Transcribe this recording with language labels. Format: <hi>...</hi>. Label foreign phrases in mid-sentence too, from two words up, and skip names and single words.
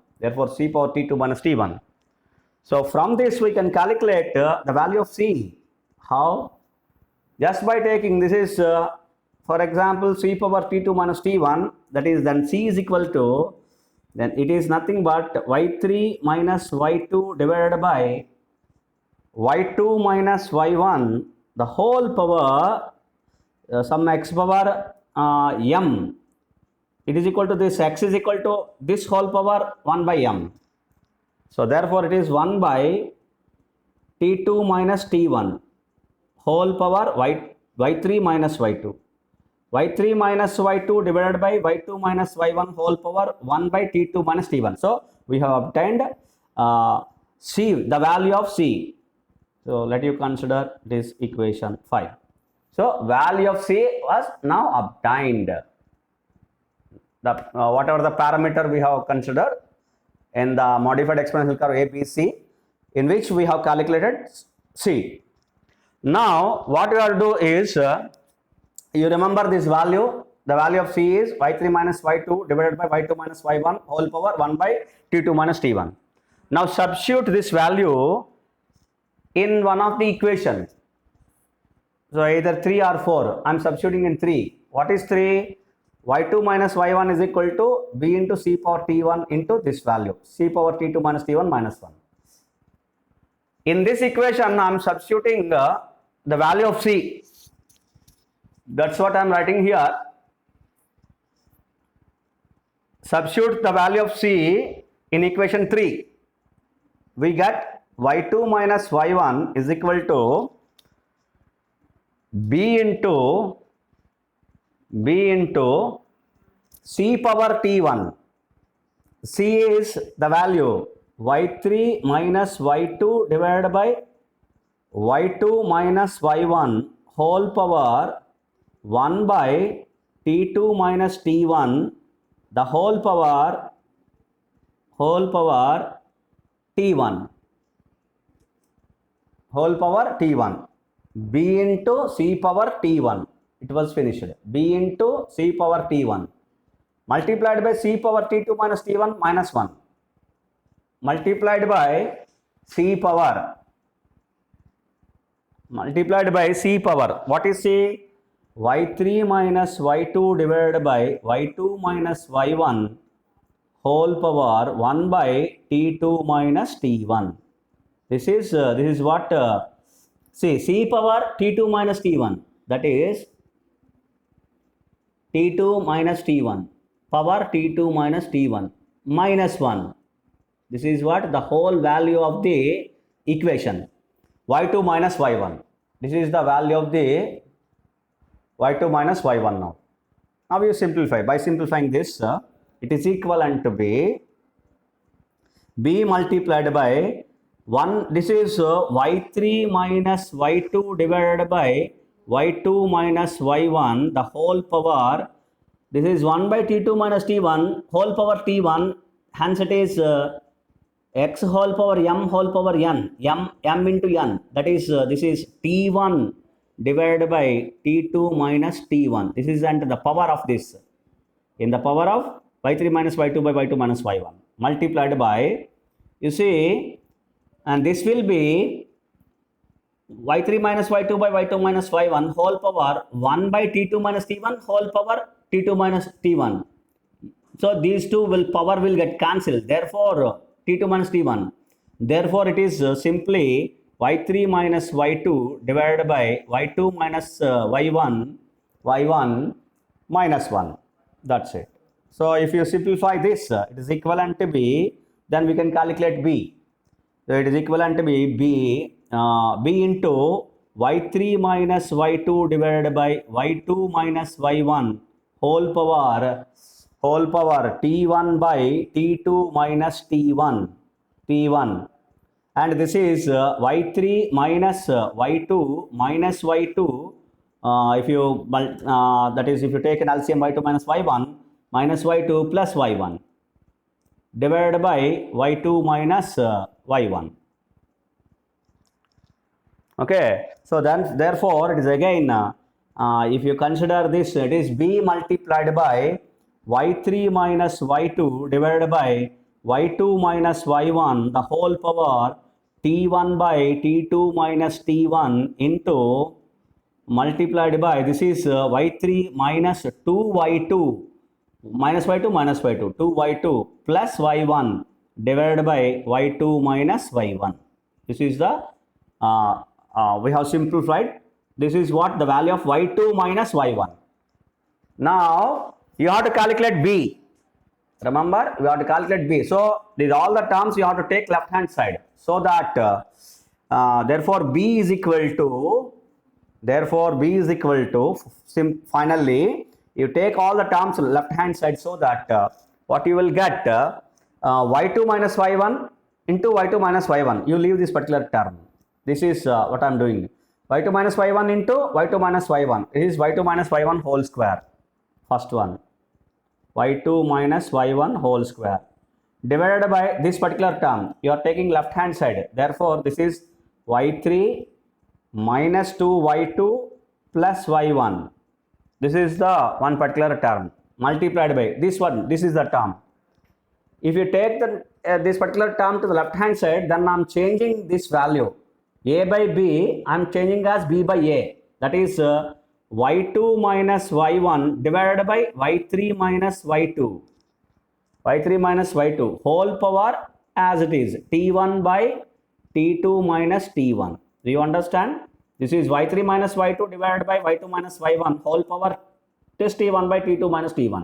<en>Therefore, c power t2 minus t1. So from this we can calculate the value of C. How? Just by taking this is for example c power t2 minus t1, that is then C is equal to, then it is nothing but y3 minus y2 divided by y2 minus y1 the whole power some x power m. It is equal to this, x is equal to this whole power 1 by m. So therefore it is 1 by t2 minus t1 whole power y3 minus y2. y3 minus y2 divided by y2 minus y1 whole power 1 by t2 minus t1. So we have obtained C, the value of C. So let you consider this equation 5. So value of C was now obtained. The whatever the parameter we have considered in the modified exponential curve ABC, in which we have calculated C. Now what we have to do is you remember this value. The value of C is y3 minus y2 divided by y2 minus y1 whole power 1 by t2 minus t1. Now substitute this value in one of the equations. So either 3 or 4. I am substituting in 3. What is 3? y2 minus y1 is equal to b into c power t1 into this value, c power t2 minus t1 minus 1. In this equation I am substituting the value of C. That's what I am writing here. Substitute the value of C in equation 3. We get y2 minus y1 is equal to b into c power t1. C is the value y3 minus y2 divided by y2 minus y1 whole power 1 by t2 minus t1 the whole power t1 b into c power t1. It was finished. B into c power t1 multiplied by c power t2 minus t1 minus 1 multiplied by c power. What is C? y3 minus y2 divided by y2 minus y1 whole power 1 by t2 minus t1. This is what C power t2 minus t1, that is t2 minus t1 power t2 minus t1 minus 1. This is what the whole value of the equation y2 minus y1. This is the value of the y2 minus y1 now. Now you simplify. By simplifying this, it is equivalent to b multiplied by 1. This is y3 minus y2 divided by y2 minus y1 the whole power. This is 1 by t2 minus t1 whole power t1. Hence it is x whole power m whole power n, m into n, that is this is t1 divided by t2 minus t1. This is and the power of this in the power of y3 minus y2 by y2 minus y1 multiplied by, you see, and this will be y3 minus y2 by y2 minus y1 whole power 1 by t2 minus t1 whole power t2 minus t1. So these two power will get cancelled. Therefore t2 minus t1. Therefore it is simply y3 minus y2 divided by y2 minus y1 minus 1. That's it. So if you simplify this, it is equivalent to b. Then we can calculate b. So it is equivalent to b into y3 minus y2 divided by y2 minus y1 whole power t1 by t2 minus t1 and this is y3 minus y2 minus y2 if you that is if you take an LCM y2 minus y1 minus y2 plus y1 divided by y2 minus y1. Okay, so then therefore it is again if you consider this, it is b multiplied by y3 minus y2 divided by y2 minus y1 the whole power t1 by t2 minus t1 into multiplied by, this is y3 minus 2y2 minus y2 minus y2, 2y2 plus y1 divided by y2 minus y1. This is the, we have simplified. This is what the value of y2 minus y1. Now, you have to calculate b. Remember, we have to calculate b. So, these all the terms you have to take left hand side. So that, therefore, b is equal to, finally, you take all the terms left hand side, so that what you will get, y2 minus y1 into y2 minus y1. You leave this particular term. This is what I am doing. y2 minus y1 into y2 minus y1. This is y2 minus y1 whole square. First one. y2 minus y1 whole square. Divided by this particular term. You are taking left hand side. Therefore, this is y3 minus 2y2 plus y1. This is the one particular term. Multiplied by this one. This is the term. If you take the, this particular term to the left hand side, then I am changing this value. A by b, I am changing as b by a. That is y2 minus y1 divided by y3 minus y2. y3 minus y2 whole power as it is. t1 by t2 minus t1. Do you understand? This is y3 minus y2 divided by y2 minus y1 whole power is t1 by t2 minus t1.</en>